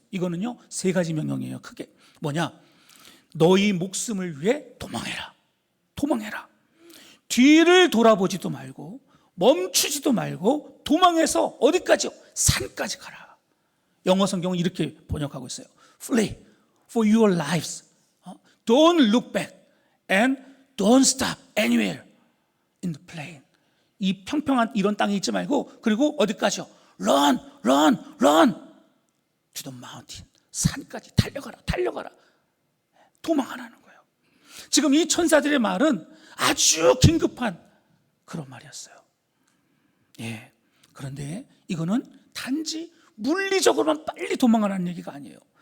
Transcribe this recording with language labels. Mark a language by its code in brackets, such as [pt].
[ko] 이거는요 3가지 명령이에요. 크게 뭐냐? 너희 목숨을 위해 도망해라. 도망해라. 뒤를 돌아보지도 말고 멈추지도 말고 도망해서 어디까지요? 산까지 가라. 영어 성경은 이렇게 번역하고 있어요. [en] Flee for your lives. Don't look back and don't stop anywhere in the plain. [ko] 이 평평한 이런 땅에 있지 말고, 그리고 어디까지요? [en] Run, run, run to the mountain. [ko] 산까지 달려가라, 달려가라. 도망하라는 거예요. 지금 이 천사들의 말은 아주 긴급한 그런 말이었어요. 예. 그런데 이거는 단지 물리적으로만 빨리 도망가라는 얘기가 아니에요.